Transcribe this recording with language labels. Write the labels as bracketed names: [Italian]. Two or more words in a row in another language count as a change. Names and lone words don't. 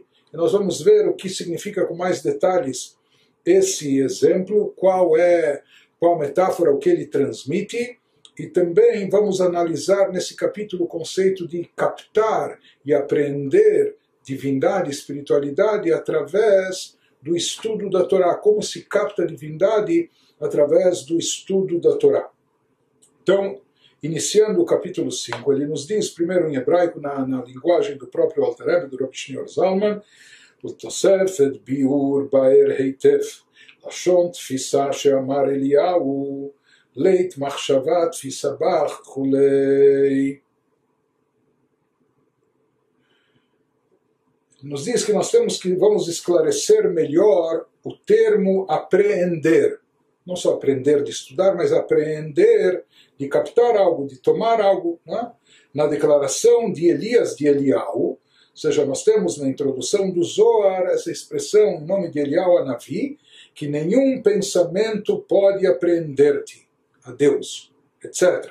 [Portuguese] E nós vamos ver o que significa com mais detalhes esse exemplo, qual metáfora, o que ele transmite, e também vamos analisar nesse capítulo o conceito de captar e apreender divindade, espiritualidade através do estudo da Torá, como se capta a divindade através do estudo da Torá. Então, iniciando o capítulo 5, ele nos diz, primeiro em hebraico, na linguagem do próprio Alter Rebbe, do Rabbi Shneur Zalman, [Hebrew] ותוספת ביאור באר היטב, לשון תפיסה שאמר אליהו, לית מחשבה תפיסה בך כולי. [Portuguese] Nos diz que vamos esclarecer melhor o termo apreender. Não só aprender de estudar, mas apreender de captar algo, de tomar algo. Né? Na declaração de Elias de Eliyahu, ou seja, nós temos na introdução do Zohar essa expressão, em nome de Eliyahu Hanavi, que nenhum pensamento pode apreender-te a Deus, etc.